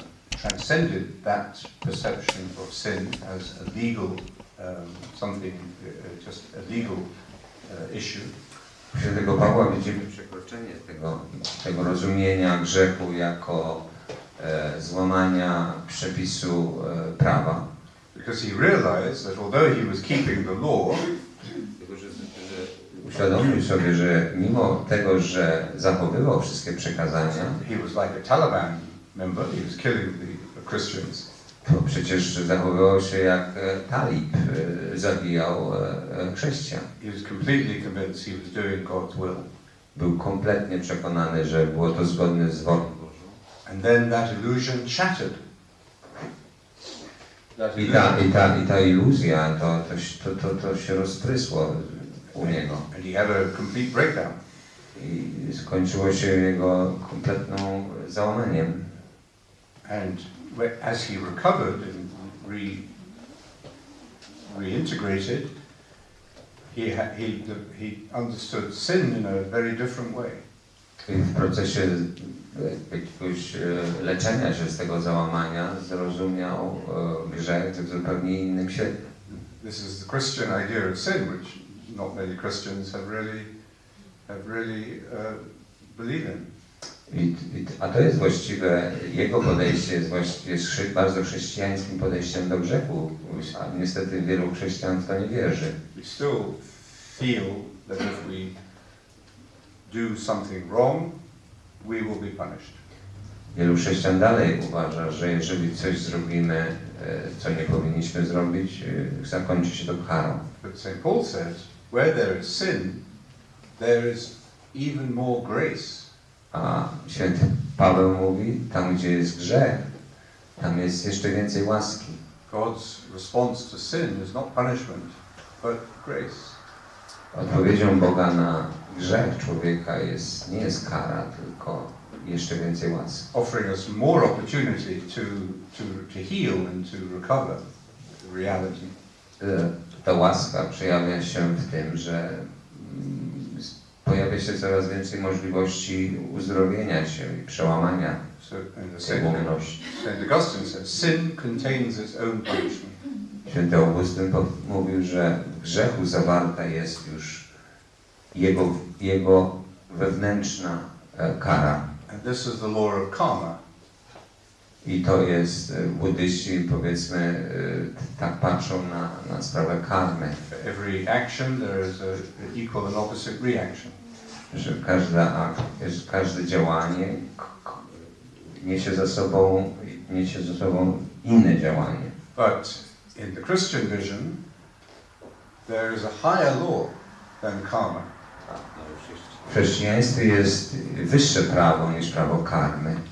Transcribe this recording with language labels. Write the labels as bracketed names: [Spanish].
[English] transcended that perception of sin as a legal something, just a legal issue. [Polish] U świętego Pawła widzimy przekroczenie tego rozumienia grzechu jako złamania przepisu prawa. [English] Because he realized that although he was keeping the law, [Polish] uświadomił sobie, że mimo tego, że zachowywał wszystkie przekazania, [English] he was like a Taliban member, he was killing the Christians. [Polish] to przecież zachowywał się jak talib, zabijał chrześcijan. [English] He was completely convinced he was doing God's will. [Polish] Był kompletnie przekonany, że było to zgodne z wolą Bożą. [English] And then that illusion shattered. [Polish] I ta iluzja, to się rozprysło u niego. [English] And he had a complete breakdown. [Polish] I skończyło się jego kompletną załamaniem. [English] And as he recovered and reintegrated, he understood sin in a very different way. [Polish] I w procesie jakiegoś leczenia się z tego załamania zrozumiał grzech w zupełnie innym świetle. [English] This is the Christian idea of sin, which not many Christians have really believed in. [Polish] A to jest właściwe, jego podejście jest właściwie bardzo chrześcijańskim podejściem do grzechu, a niestety wielu chrześcijan w to nie wierzy. [English] We still feel that if we do something wrong, we will be punished. [Polish] Wielu chrześcijan dalej uważa, że jeżeli coś zrobimy, co nie powinniśmy zrobić, zakończy się to karą. [English] But St. Paul says, where there is sin, there is even more grace. [Polish] A święty Paweł mówi, tam gdzie jest grzech, tam jest jeszcze więcej łaski. [English] God's response to sin is not punishment, but grace. [Polish] Odpowiedzią Boga na grzech człowieka nie jest kara, tylko jeszcze więcej łaski. [English] Offering us more opportunity to heal and to recover the reality. [Polish] Ta łaska przejawia się w tym, że pojawia się coraz więcej możliwości uzdrowienia się i przełamania tej łomności. [English] St. Augustine says, sin contains its own punishment. [Polish] Święty Augustyn mówił, że w grzechu zawarta jest już jego wewnętrzna kara. [English] And this is the law of karma. [Polish] I to jest, buddyści powiedzmy tak patrzą na sprawę karmy. [English] For every action there is an equal and opposite reaction. [Polish] Że każde działanie niesie ze sobą inne działanie. [English] But in the Christian vision, there is a higher law than karma. [Polish] W chrześcijaństwie jest wyższe prawo niż prawo karmy.